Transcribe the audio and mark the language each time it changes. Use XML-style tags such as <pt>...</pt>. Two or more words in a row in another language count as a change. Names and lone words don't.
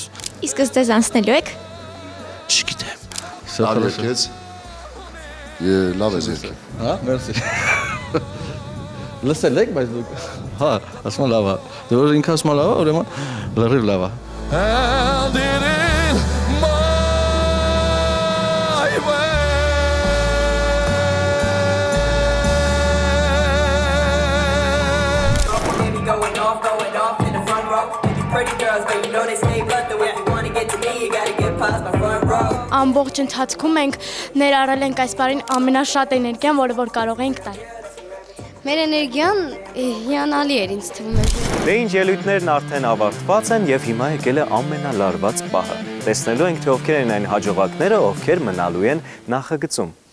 <hy>Իսկ ձեզ անցնելու եք։ Չգիտեմ։ Լավ եկեց։ Լավ ես եկել։ Հա, մերսի։ Լսել եք, բայց դուք։ Հա, ասում լավ է։ Դե որ ինքը ասում լավ է, ուրեմն լրիվ լավ է։</hy> <en>And it is my way. Going off in the front row. You pretty girls, but you know they stay blunt. The way you wanna get to me, you gotta get past my front row.</en> <hy>Ամբողջ ընթացքում մենք ներառել ենք այս բարին ամենաշատ էներգիան, որը որ կարող ենք տալ։ Մեր էներգիան հիանալի էր ինձ թվում է։ Դե ինչ ելույթներն արդեն ավարտված են եւ հիմա եկել է ամենալարված պահը։ Տեսնելու ենք, թե ովքեր են այն հաջողակները, ովքեր մնալու են նախագծում։</hy>